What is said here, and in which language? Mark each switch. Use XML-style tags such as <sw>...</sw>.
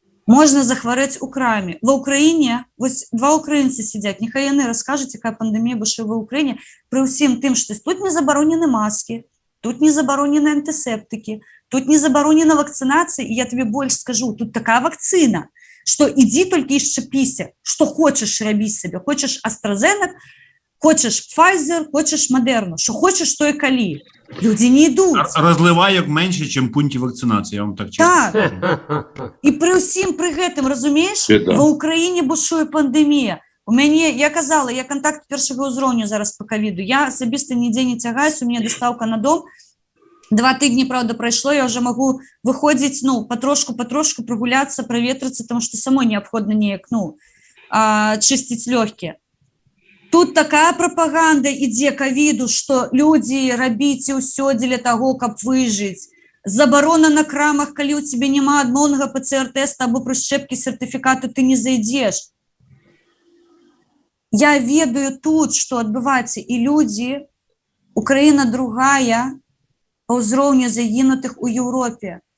<be>Можна захварэць у краме. Ва Ўкраіне, вось 2 украінцы сядзяць, няхай яны раскажуць, якая пандэмія бушуе ва Ўкраіне, пры ўсім тым, што тут не забаронены маскі, тут не забаронены антысептыкі, тут не забаронена вакцынацыя, і я табе больш скажу, тут такая вакцына, што ідзі толькі і шчапіся, што хочаш рабі сабе, хочаш AstraZeneca, хочаш Pfizer, хочаш Moderna,</be> <uk>що хочеш, то і калі. Люди не йдуть. Розливайок менше, ніж пунктів вакцинації, я вам так чесно. Так. І при усім при</uk> <be>гэтым, разумієш,</be> <uk>в Україні бушує пандемія.</uk> <be>У мяне, я казала, я контакт першого узроўню зараз по ковіду. Я асабіста нідзе не цягаюсь,</be> <ru>у меня доставка на дом. 2 тыдні, правда, пройшло, я уже могу выходить, ну, потрошку прогуляться, проветриться, потому что самой необходно неяк, ну, чистить легкие.</ru> <be>Тут такая пропаганда ідзе ковіду, што людзі, рабіце ўсё дзеля таго, каб выжыць. Забарона на крамах, калі ў цябе няма адмоўнага ПЦР-тэста або прышчэпкі сертыфікату, ты не зайдзеш. Я ведаю тут, што адбываецца, і людзі, Украіна другая па ўзроўню загінутых у Еўропе.</be>